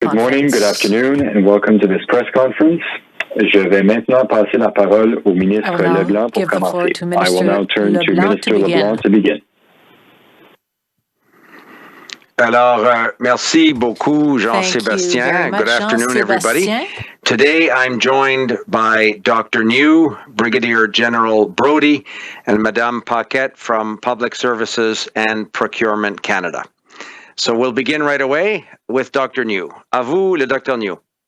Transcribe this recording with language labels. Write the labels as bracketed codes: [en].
[en] Good morning, good afternoon, and welcome to this press conference. [fr] Je vais maintenant passer la parole au ministre Leblanc pour commencer. [en] I will now turn to Minister Leblanc to begin. [fr] Alors, merci beaucoup, Jean-Sébastien. [en] Good afternoon, everybody. Today, I'm joined by Dr. New, Brigadier General Brody, and Madame Paquette from Public Services and Procurement Canada. So we'll begin right away with Dr. [fr] New. À vous, le Dr. New.